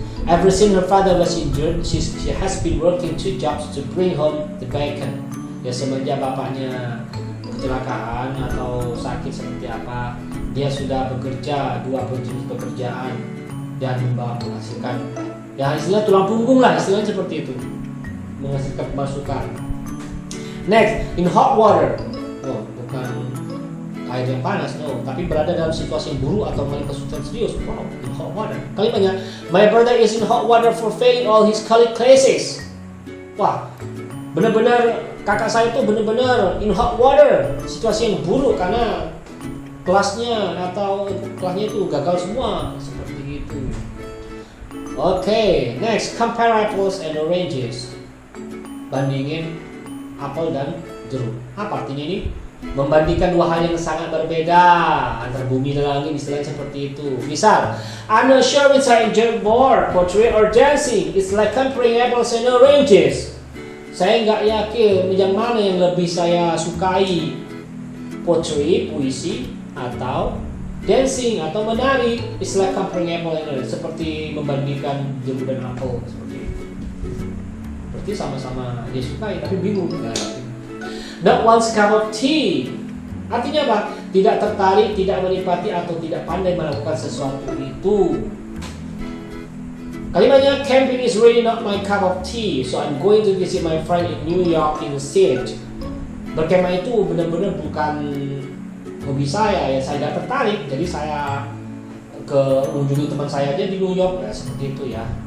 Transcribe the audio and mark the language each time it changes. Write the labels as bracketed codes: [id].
[en] Ever since her father was injured, she has been working 2 jobs to bring home the bacon. [id] Ya semenjak bapaknya kecelakaan atau sakit seperti apa, dia sudah bekerja 2 jenis pekerjaan dan menghasilkan, ya istilah tulang punggung lah, istilahnya seperti itu, menghasilkan pemasukan. Next, in hot water. Bukan air yang panas, tapi berada dalam situasi yang buruk atau mengalami kesulitan serius. [en] In hot water. [id] Kalimatnya, [en] my brother is in hot water for failing all his college classes. [id] Benar-benar kakak saya itu benar-benar in hot water, situasi yang buruk karena kelasnya itu gagal semua, seperti itu. [en] Okay, next, compare apples and oranges. [id] Bandingin apel dan jeruk. Apa artinya ini? Membandingkan 2 hal yang sangat berbeda antara bumi dan langit, istilahnya seperti itu. [en] Misal, I'm not sure which I enjoy more, poetry or dancing. It's like comparing apples and oranges. [id] Saya nggak yakin yang mana yang lebih saya sukai, poetry, puisi, atau dancing atau menari. [en] It's like comparing apple and orange, [id] seperti membandingkan jeruk dan apel, seperti itu. Berarti sama-sama dia sukai tapi bingung. Not one's cup of tea. Artinya apa? Tidak tertarik, tidak menikmati, atau tidak pandai melakukan sesuatu itu. [en] Kalimatnya, camping is really not my cup of tea, so I'm going to visit my friend in New York instead. [id] Berkemah itu benar-benar bukan hobi saya, ya saya tidak tertarik, jadi saya ke mengunjungi teman saya aja di New York, ya, seperti itu ya.